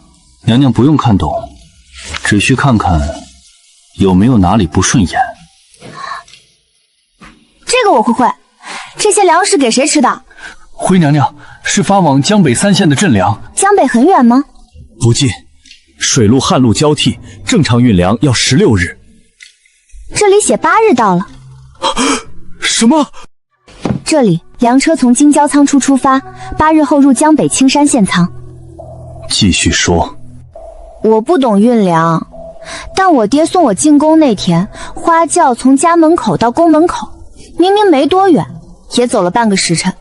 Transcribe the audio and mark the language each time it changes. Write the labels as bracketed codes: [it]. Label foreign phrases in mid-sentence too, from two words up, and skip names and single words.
[zh] 娘娘不用看懂，只需看看有沒有哪裡不順眼。這個我會。這些糧食給誰吃的？回娘娘，是發往江北3縣的鎮糧。江北很遠嗎？不近，水路旱路交替，正常運糧要16日。這裡寫8日到了。什麼？這裡糧車從京郊倉出發，8日後入江北青山縣倉。繼續說。我不懂運糧，但我爹送我進宮那天，花轎從家門口到宮門口，明明沒多遠，也走了半個時辰。